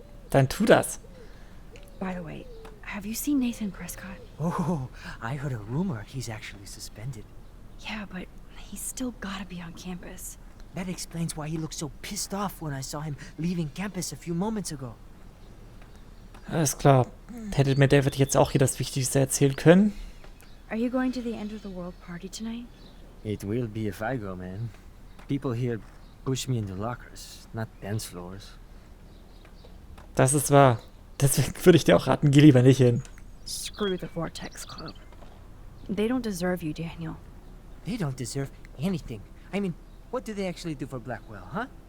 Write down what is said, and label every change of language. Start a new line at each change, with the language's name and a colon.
German: Dann tu das.
English: By the way, have you seen Nathan Prescott? Oh, I heard a rumor he's actually suspended. Yeah, but he's still gotta be on campus. That explains why he looked so pissed off when I saw him leaving campus a few moments ago.
German: Alles klar. Hätte mir David jetzt auch hier das Wichtigste erzählen können.
English: Are you going to the end of the world party tonight? It will be if I go, man. People here push me into lockers, not dance floors.
German: Das ist wahr. Deswegen würde ich dir auch raten, geh lieber nicht hin.
English: Screw the Vortex Club. They don't deserve you, Daniel. They don't deserve anything. I mean, what do they actually do for Blackwell, huh?